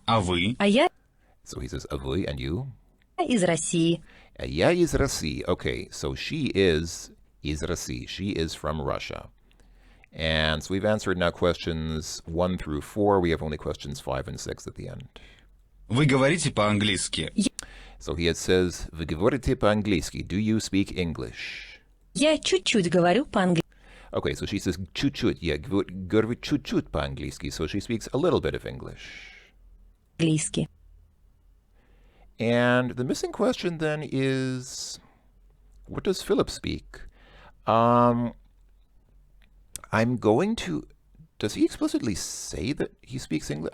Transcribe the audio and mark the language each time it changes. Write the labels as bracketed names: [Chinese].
[Russian] А вы? А я [English] So he says, [Russian] а вы, [English] and you? [Russian] из России. Я из России. [English] Okay, so she is [Russian] из России. [English] She is from Russia. And so we've answered now questions 1 through 4. We have only questions 5 and 6 at the end. [Russian] Вы говорите по-английски? [English] So he says, [Russian] вы говорите по-английски? [English] Do you speak English? [Russian] Я чуть-чуть говорю по-английски. [English] Okay, so she says, чуть-чуть. [Russian] Yeah, говорю чуть-чуть по-английски. [English] So she speaks a little bit of English. And the missing question then is, what does Philip speak? I'm going to, does he explicitly say that he speaks English?